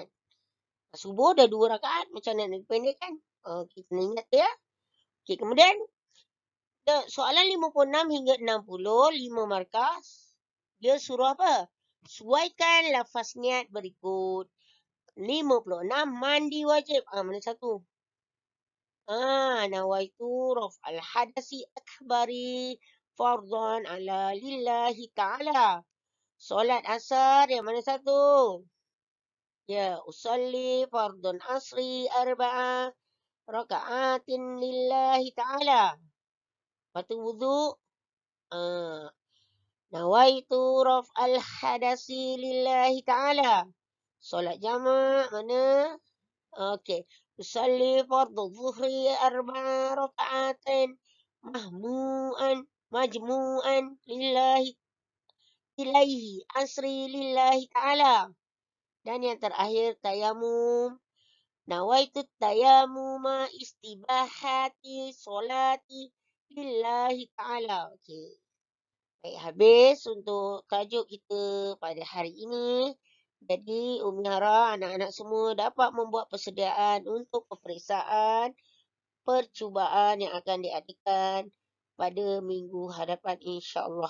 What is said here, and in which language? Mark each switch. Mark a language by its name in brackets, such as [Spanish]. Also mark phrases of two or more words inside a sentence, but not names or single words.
[Malay] Subuh dah 2 rakaat, macam mana nak dipendekkan? Okey, kena ingat ya. Okey, kemudian soalan 56 hingga 60, 5 markas. Dia suruh apa? Sesuaikan lafaz niat berikut. 56, mandi wajib. Mana satu? [Arabic] نويت رفع الحدث الأكبر فرضا على لله تعالى. [Malay] Solat asar yang mana satu? [Arabic] Ya, أصلي فرض العصر أربع ركعات لله تعالى. [Malay] Lepas tu wudu. [Arabic] نويت رفع الحدث لله تعالى. [Malay] Solat jamak mana? Okey. [Arabic] أصلي فرض الظهر أربع ركعات مجموعا لله إليه العصر لله تعالى. [Malay] Dan yang terakhir tayamum. [Arabic] نويت التيمم لاستباحة الصلاة لله تعالى. [Malay] Okey. Baik, habis untuk tajuk kita pada hari ini. Jadi, Umi Hara, anak-anak semua dapat membuat persediaan untuk peperiksaan percubaan yang akan diadakan pada minggu hadapan insya-Allah.